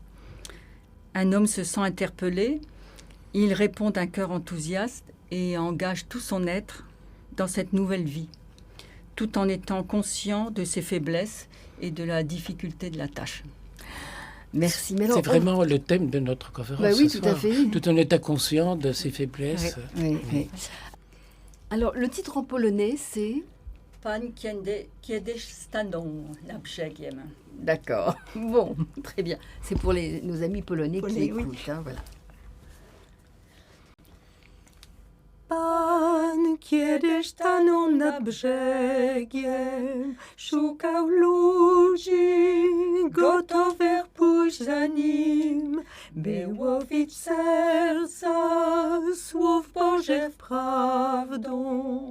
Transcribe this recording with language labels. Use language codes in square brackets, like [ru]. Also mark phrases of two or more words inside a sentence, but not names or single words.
[fr] Un homme se sent interpellé, il répond d'un cœur enthousiaste et engage tout son être dans cette nouvelle vie, tout en étant conscient de ses faiblesses et de la difficulté de la tâche. Merci. C'est vraiment le thème de notre conférence oui, ce tout soir. à fait. Tout en étant conscient de ses faiblesses. Oui. Alors, le titre en polonais, c'est... [pl] Pan kiedyś stanął na brzegiem. [fr] D'accord. Bon, très bien. C'est pour nos amis polonais qui écoutent. Oui. Hein, voilà. [pl] Pan kiedyś stanął nad brzegiem, szukał ludzi, gotowych pójść za nim, by łowić serca słów Bożych prawdą.